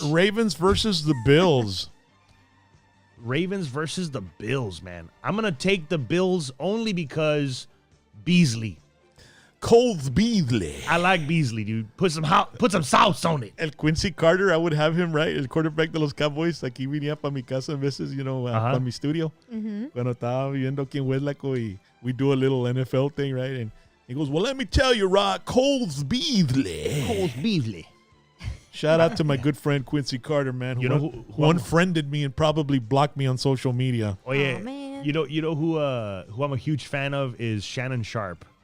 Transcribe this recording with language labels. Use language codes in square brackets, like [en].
[en] Ravens versus the Bills. Ravens versus the Bills, man. I'm going to take the Bills only because Beasley. Coles Beasley. I like Beasley, dude. Put some sauce on it. El Quincy Carter, I would have him, right? [es] El quarterback de los Cowboys. Aquí venía para mi casa a veces, para mi studio. Cuando estaba viviendo aquí en Hueslaco y [en] we do a little NFL thing, right? And he goes, well, let me tell you, Rock, Coles Beasley. Coles Beasley. Shout out to my good friend Quincy Carter, man, who unfriended me and probably blocked me on social media. Oh yeah, man. you know who I'm a huge fan of is Shannon Sharp.